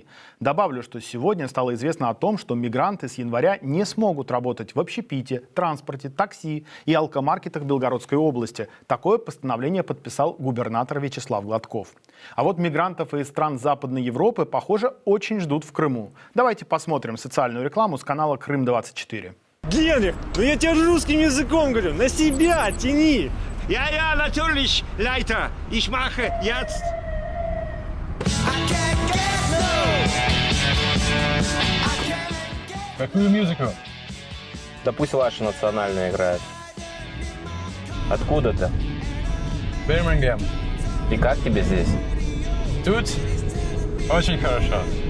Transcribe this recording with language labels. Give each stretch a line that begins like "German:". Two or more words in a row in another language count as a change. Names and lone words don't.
Russian: Добавлю, что сегодня стало известно о том, что мигранты с января не смогут работать в общепите, транспорте, такси и алкомаркетах Белгородской области. Такое постановление подписал губернатор Вячеслав Гладков. А вот мигрантов из стран Западной Европы, похоже, очень ждут в Крыму. Давайте посмотрим социальную рекламу с канала Крым-24. Генрих, ну я тебе русским языком говорю, на себя тяни.
German: Ja, natürlich, Leiter. Ich mache jetzt.
Russian: Какую музыку? Да пусть ваша национальная играет. Откуда ты? Бирмингем. И как тебе здесь? Тут очень хорошо.